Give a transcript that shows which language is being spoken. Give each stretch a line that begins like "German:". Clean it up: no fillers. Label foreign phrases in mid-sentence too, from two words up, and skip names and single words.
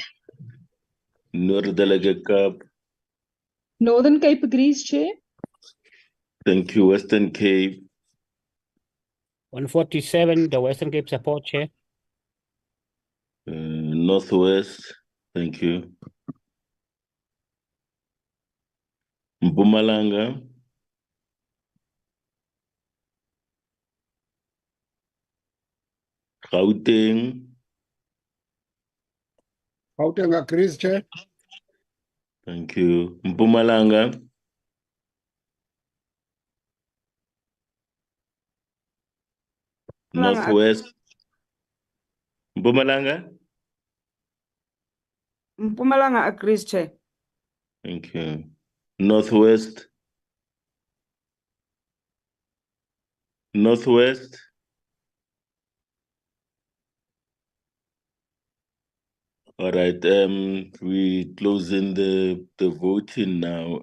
English: North Delegate Cup. Northern Cape agrees, Chair. Thank you. Western Cape. 147, the Western Cape support, Chair. Northwest. Thank you. Mpumalanga. Gauteng. Gauteng agrees, Chair. Thank you. Mpumalanga. Northwest. Mpumalanga. Mpumalanga agrees, Chair. Thank you. Northwest. Northwest. All right. We closing the voting now.